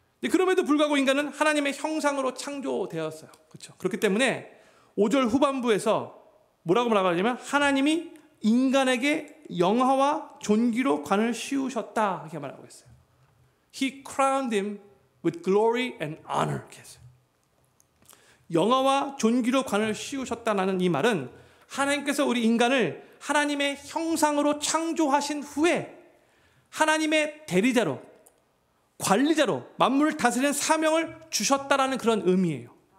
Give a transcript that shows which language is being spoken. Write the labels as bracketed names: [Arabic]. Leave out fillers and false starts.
[Korean] 그럼에도 불구하고 인간은 하나님의 형상으로 창조되었어요. 그렇죠? 그렇기 때문에 5절 후반부에서 뭐라고 말하냐면 하나님이 인간에게 영화와 존귀로 관을 씌우셨다 이렇게 말하고 있어요. [English] He crowned him with glory and honor. [Korean] 이렇게 했어요. 영화와 존귀로 관을 씌우셨다는 이 말은 하나님께서 우리 인간을 하나님의 형상으로 창조하신 후에 하나님의 대리자로 관리자로 만물을 다스리는 사명을 주셨다라는 그런 의미예요.